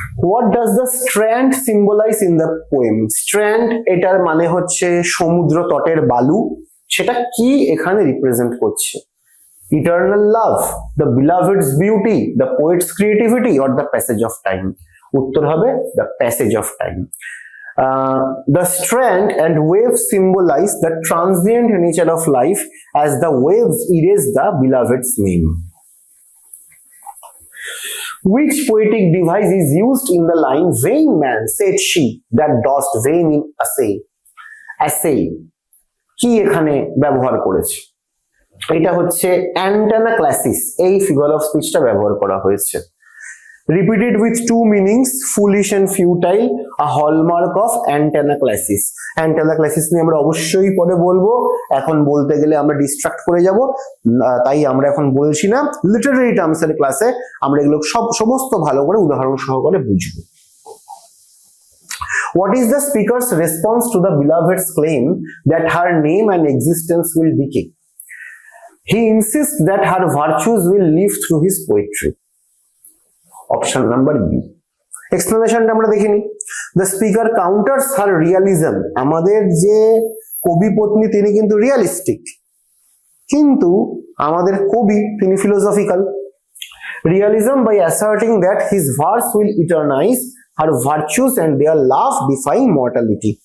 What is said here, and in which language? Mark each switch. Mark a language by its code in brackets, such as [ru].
[en] What does the strand symbolize in the poem? [bn] Strand এটার মানে হচ্ছে সমুদ্র তটের বালু, সেটা কি এখানে রিপ্রেজেন্ট করছে? [en] Eternal love, the beloved's beauty, the poet's creativity or the passage of time? [bn] উত্তর হবে [en] the passage of time. The strand and wave symbolize the transient nature of life as the waves erase the beloved's name. Which poetic device is used in the line "Vain man, said she, that dost vain in assay"? [bn] Assay কি এখানে ব্যবহার করেছে? এটা হচ্ছে অ্যান্টানাক্লাসিস, এই figure of স্পিচটা ব্যবহার করা হয়েছে। [en] Repeated with 2 meanings, foolish and futile, a hallmark of antenaclasis. [bn] Antenaclasis নিয়ে আমরা অবশ্যই পরে বলবো, এখন বলতে গেলে আমরা ডিস্ট্রাক্ট করে যাব, তাই আমরা এখন বলছি না। লিটারারি টার্মসের ক্লাসে আমরা এগুলো সমস্ত ভালো করে উদাহরণ সহকারে বুঝবো। [en] What is the speaker's response to the beloved's claim that her name and existence will decay? He insists that her virtues will live through his poetry. [bn] Option number B. এক্সপ্লেনেশনটা আমরা দেখিনি। [en] the speaker counters her realism, [bn] আমাদের যে কবি পত্নী তিনি কিন্তু realistic, কিন্তু আমাদের কবি তিনি philosophical. [en] Realism by asserting that his verse will eternize her virtues and their love defying mortality.